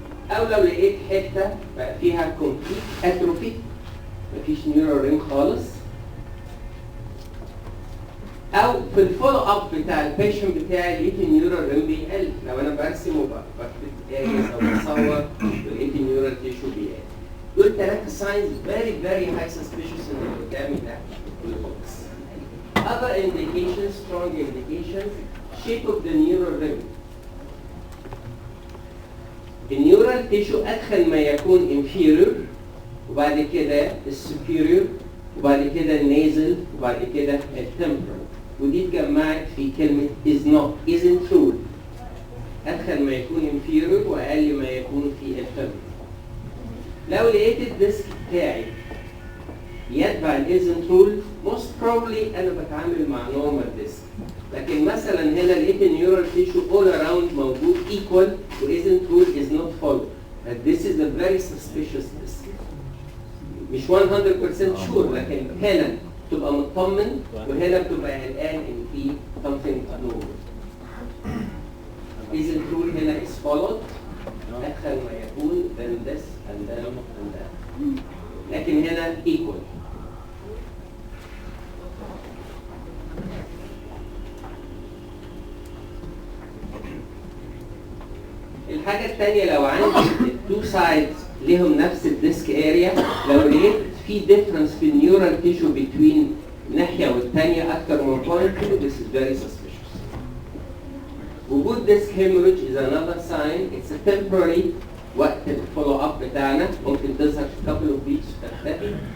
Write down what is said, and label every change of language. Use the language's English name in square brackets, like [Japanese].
[Arabic] او لو لقيت حته بقى فيها كومبليت اتروفي مفيش نيورال ريم خالص، او في الفولو اب بتاع البيشنت بتاعي لقيت النيورال ريم بيقل. لو انا برسم وبكتب اريز او بصور ولقيت النيورال تيشو بيقل. دول ثلاثه ساينز [English] very very high suspicious [Arabic] ان اللي قدامي ده جلوكوماتس. [English] Other indications, strong indications, shape of the neural rim. [Arabic] النيورال تيشو أدخل ما يكون inferior، وبعد كده السوبيريور، وبعد كده النازل، وبعد كده التمبرال، ودي اتجمعت في كلمة [English] is not, isn't true. [Arabic] أدخل ما يكون inferior وأقل ما يكون في التمبرال. لو لقيت الديسك بتاعي يتبع الازنت رول [English] most probably [Arabic] انا بتعامل مع [English] normal disk. [Arabic] لكن مثلا هنا لقيت النيورال تيشو [English] all around [Arabic] موجود equal وازنت رول [English] is not followed. But this is a very suspicious disk. [Arabic] مش [English] 100% sure، [Arabic] لكن هنا بتبقى مطمن وهنا بتبقى قلقان ان في [English] something abnormal. Isn't rule [Arabic] هنا [English] is followed. [Arabic] أدخل ما يكون [English] then this and then and that. [Arabic] لكن هنا equal. الحاجة الثانية لو عندي التو سايدز ليهم نفس الديسك اريا، لو لقيت في ديفرنس في النيورال تيشو بين ناحية والثانية أكثر من 0.2 [English] this is very suspicious. [Arabic] وجود ديسك hemorrhage [English] is another sign. It's a temporary. [Arabic] وقت الفولو اب بتاعنا ممكن تظهر في [English] couple of weeks [Arabic] وتختفي.